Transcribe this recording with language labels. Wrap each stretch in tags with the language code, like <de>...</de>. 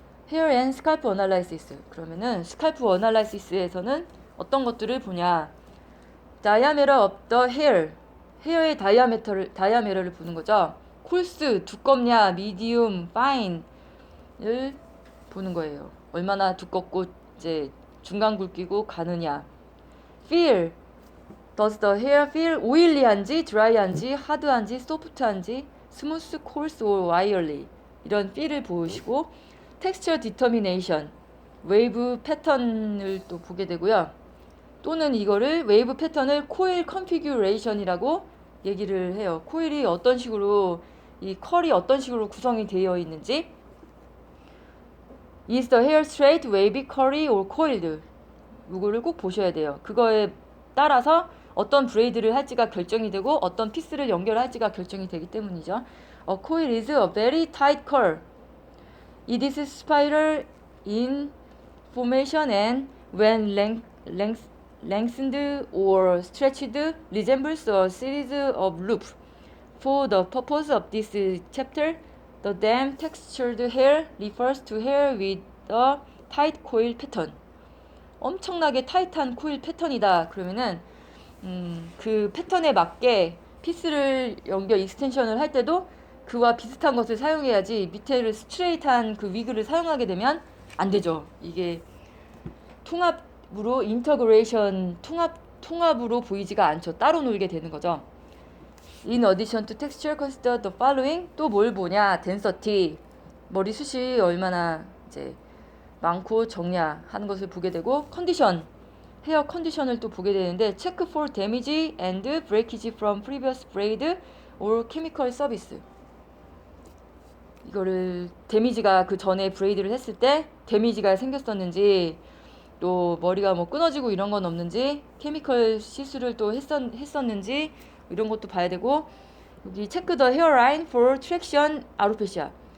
<ko>헤어 앤 스칼프 어널라이시스. 그러면은 스칼프 어널라이시스에서는 어떤 것들을 보냐?</ko> <en>diameter of the hair.</en> <ko>헤어의 다이아메터를 보는 거죠. 콜스, 두껍냐, 미디움, 파인을 보는 거예요. 얼마나 두껍고 이제 중간 굵기고 가느냐.</ko> <en>feel. Does the hair feel oily한지, dry한지, hard한지, soft한지, smooth, coarse, or wiry.</en> <ko>이런 feel을 보시고</ko> <en>texture determination.</en> <ko>웨이브 패턴을 또 보게 되고요. 또는 이거를 웨이브 패턴을 코일 컨피규레이션이라고 얘기를 해요. 코일이 어떤 식으로 이 컬이 어떤 식으로 구성이 되어 있는지</ko> <en>Is the hair straight, wavy, curly, or coiled?</en> <ko>이거를 꼭 보셔야 돼요. 그거에 따라서 어떤 브레이드를 할지가 결정이 되고 어떤 피스를 연결할지가 결정이 되기 때문이죠.</ko> <en>A coil is a very tight curl. It is spiral in formation and when lengthened or stretched resembles a series of loops. For the purpose of this chapter, the damp textured hair refers to hair with a tight coil pattern.</en> <ko>엄청나게 타이트한 코일 패턴이다. 그러면은 그 패턴에 맞게 피스를 연결 익스텐션을 할 때도 그와 비슷한 것을 사용해야지 밑에를 스트레이트한 그 위그를 사용하게 되면 안 되죠. 이게 통합으로 인터그레이션 통합으로 보이지가 않죠. 따로 놀게 되는 거죠.</ko> <en>In addition to texture, consider the following.</en> <ko>또 뭘 보냐? density. 머리숱이 얼마나 이제 많고 적냐 하는 것을 보게 되고 컨디션. 헤어 컨디션을 또 보게 되는데</ko> <en>check for damage and breakage from previous braid or chemical service.</en> <ko>이거를 데미지가 그 전에 브레이드를 했을 때 데미지가 생겼었는지 또 머리가 뭐 끊어지고 이런 건 없는지 케미컬 시술을 또 했었는지 이런 것도 봐야 되고 여기 체크 더 헤어라인 for 트랙션 아로페시아.</ko>